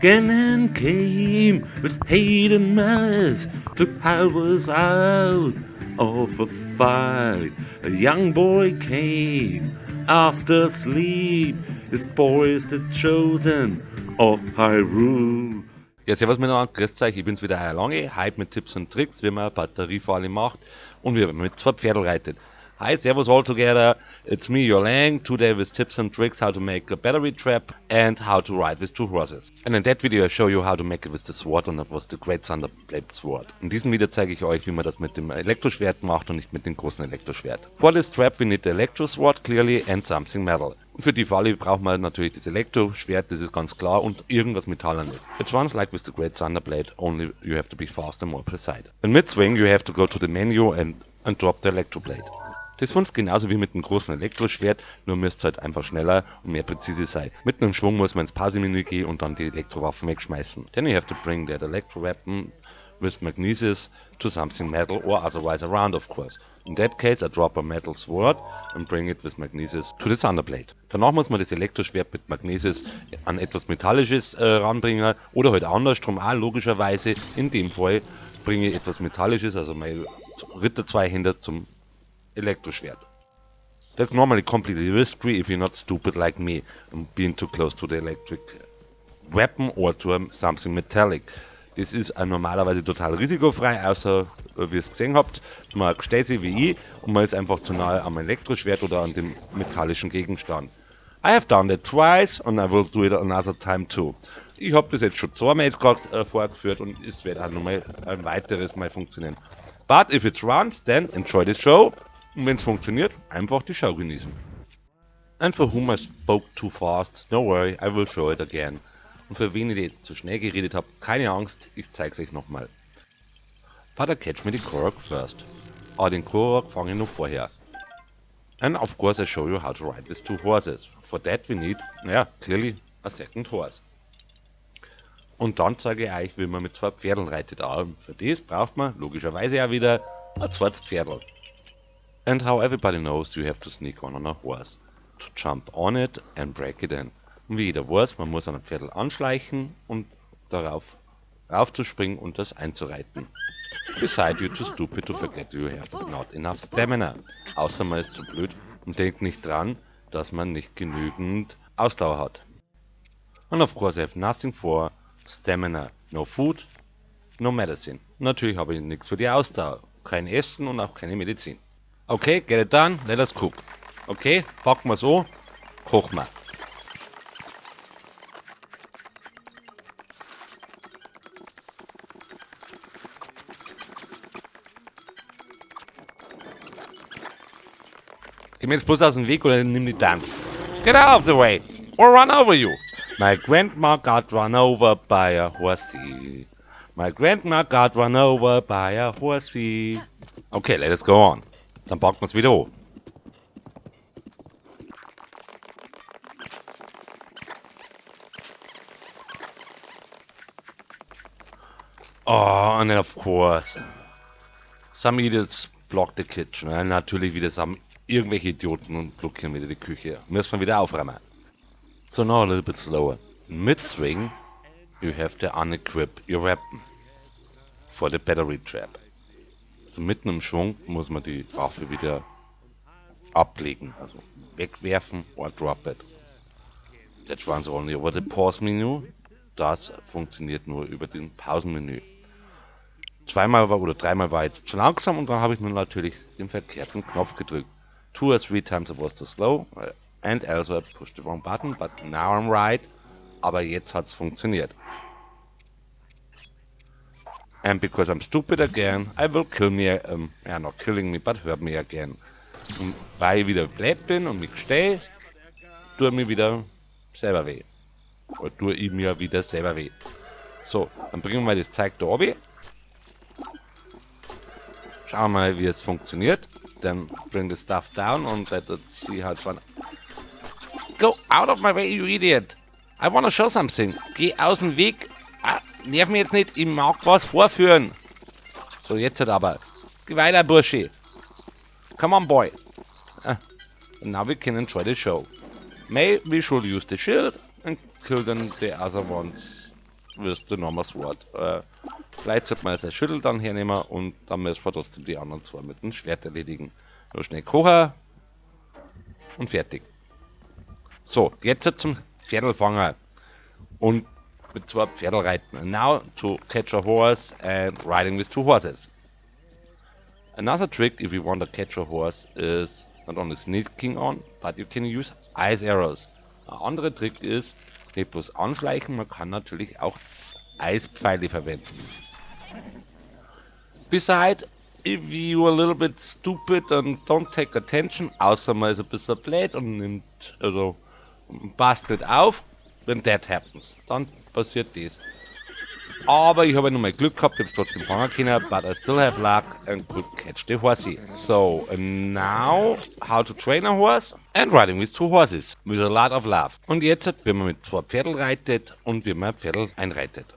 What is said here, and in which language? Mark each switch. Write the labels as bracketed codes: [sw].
[en] Ganon came with hate and malice to help us out of a fight. A young boy came after sleep. His boy is the chosen of Hyrule. [de] Ja, servus miteinander, grüßt euch, ich bin's wieder, euer Lange, heute mit Tipps und Tricks, wie man eine Batteriefalle macht und wie man mit zwei Pferdl reitet. [en] Hi, servus all together, it's me, your Lang, today with tips and tricks how to make a battery trap and how to ride with two horses. And in that video I show you how to make it with the sword, and that was the Great Thunderblade Sword. [de] In diesem Video zeige ich euch, wie man das mit dem Elektroschwert macht und nicht mit dem großen Elektroschwert. [en] For this trap we need the electro sword clearly and something metal. [de] Für die Falle braucht man natürlich das Elektroschwert, das ist ganz klar, und irgendwas Metallenes. [en] It runs like with the Great Thunderblade, only you have to be fast and more precise. In mid-swing you have to go to the menu and drop the Electroblade. [de] Das funktioniert genauso wie mit dem großen Elektroschwert, nur müsst ihr halt einfach schneller und mehr präzise sein. Mitten im Schwung muss man ins Pause-Menü gehen und dann die Elektrowaffen wegschmeißen. [en] Then you have to bring that electro weapon with magnesis to something metal or otherwise around, of course. In that case I drop a metal sword and bring it with magnesis to the Thunderblade. [de] Danach muss man das Elektroschwert mit Magnesis an etwas Metallisches ranbringen oder halt andersrum auch logischerweise. In dem Fall bringe ich etwas Metallisches, also mein Ritter-Zweihänder zum Elektroschwert. [en] That's normally completely risky if you're not stupid like me and being too close to the electric weapon or to something metallic. [de] Das ist normalerweise total risikofrei, außer wie ihr es gesehen habt. Man steht sich wie ich und man ist einfach zu nahe am Elektroschwert oder an dem metallischen Gegenstand. [en] I have done that twice and I will do it another time too. [de] Ich habe das jetzt schon zweimal jetzt gerade vorgeführt und es wird auch nochmal ein weiteres Mal funktionieren. [en] But if it runs, then enjoy the show. [de] Und wenn es funktioniert, einfach die Show genießen. [en] And for whom I spoke too fast, no worry, I will show it again. [de] Und für wen ich jetzt zu schnell geredet habe, keine Angst, ich zeig's euch nochmal. [en] But I catch me the Korok first. [de] Den Korok fange ich noch vorher. [en] And of course I show you how to ride with two horses. For that we need, clearly a second horse. [de] Und dann zeige ich euch, wie man mit zwei Pferdeln reitet. Für das braucht man logischerweise auch wieder ein zweites Pferdl. [en] And how everybody knows, you have to sneak on a horse. To jump on it and break it in. [de] Und wie jeder weiß, man muss an ein Pferdl anschleichen und darauf raufzuspringen und das einzureiten. [en] Beside you're too stupid to forget you have not enough stamina. [de] Außer man ist zu blöd und denkt nicht dran, dass man nicht genügend Ausdauer hat. [en] And of course I have nothing for stamina. No food, no medicine. [de] Natürlich habe ich nichts für die Ausdauer. Kein Essen und auch keine Medizin. [en] Okay, get it done, let us cook. [de] Okay, packen wir so, kochen wir. Geh mir jetzt bloß aus dem Weg oder nimm die dann. [en] Get out of the way, or run over you. My grandma got run over by a horsey. My grandma got run over by a horsey. Okay, let us go on. [de] Dann packen wir es wieder hoch. [en] And of course, some idiots block the kitchen. [de] Natürlich wieder irgendwelche Idioten und blockieren wieder die Küche. Müssen wir wieder aufräumen. [en] So now a little bit slower. Mid-swing, you have to unequip your weapon for the battery trap. [de] Also mitten im Schwung muss man die Waffe wieder ablegen, also wegwerfen [en] or drop it. That runs only over the pause menu. [de] Das funktioniert nur über den Pausenmenü. Zweimal oder dreimal war jetzt zu langsam und dann habe ich nun natürlich den verkehrten Knopf gedrückt. [en] 2 or 3 times I was too slow and also I pushed the wrong button, but now I'm right. [de] Aber jetzt hat's funktioniert. [en] And because I'm stupid again, I will kill me, not killing me, but hurt me again. [de] Und weil ich wieder blöd bin und mich stehe, tue mir wieder selber weh. Oder tue ich mir wieder selber weh. So, dann bringen wir das Zeug da oben. Schauen wir mal, wie es funktioniert. [en] Then bring the stuff down and let's see how it's fun. Go out of my way, you idiot! I wanna show something. [de] Geh aus dem Weg. Nerv mich jetzt nicht, ich mag was vorführen. So, jetzt halt aber. Geh weiter, Bursche. [en] Come on, boy. Now we can enjoy the show. May we should use the shield and kill them the other ones with the normal sword. [de] Vielleicht sollte man sein Schüttel dann hernehmen und dann müssen wir trotzdem die anderen zwei mit dem Schwert erledigen. Nur schnell kochen und fertig. So, jetzt zum Pferdelfanger und mit zwei Pferdel reiten. [en] And now to catch a horse and riding with two horses. Another trick if you want to catch a horse is not only sneaking on, but you can use ice arrows. [de] Ein anderer Trick ist, nicht bloß anschleichen, man kann natürlich auch Eispfeile verwenden. [en] Besides, if you are a little bit stupid and don't take attention, [de] außer man ist ein bisschen blöd und nimmt, also passt nicht auf, wenn [en] that happens, [de] dann passiert das. Aber ich habe nur mal Glück gehabt, ich habe trotzdem fangen können, [en] but I still have luck and could catch the horsey. So, and now, how to train a horse and riding with two horses, with a lot of love. [de] Und jetzt, wenn man mit zwei Pferdeln reitet und wie man Pferdel einreitet.